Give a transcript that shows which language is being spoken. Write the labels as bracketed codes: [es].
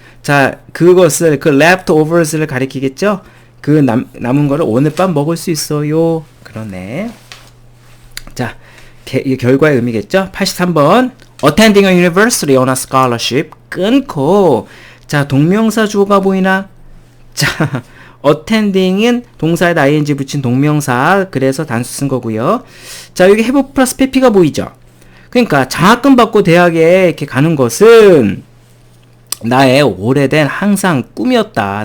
[ko] 자, 그것을 leftovers를 가리키겠죠? 남은 거를 오늘 밤 먹을 수 있어요. 그러네. 자, 이 결과의 의미겠죠? 83번. [en] Attending a university on a scholarship. [ko] 끊고. 자, 동명사 주어가 보이나? 자, attending은 동사에다 ing 붙인 동명사. 그래서 단수 쓴 거고요. 자, 여기 have 플러스 pp가 보이죠? 그러니까 장학금 받고 대학에 이렇게 가는 것은 나의 오래된 항상 꿈이었다.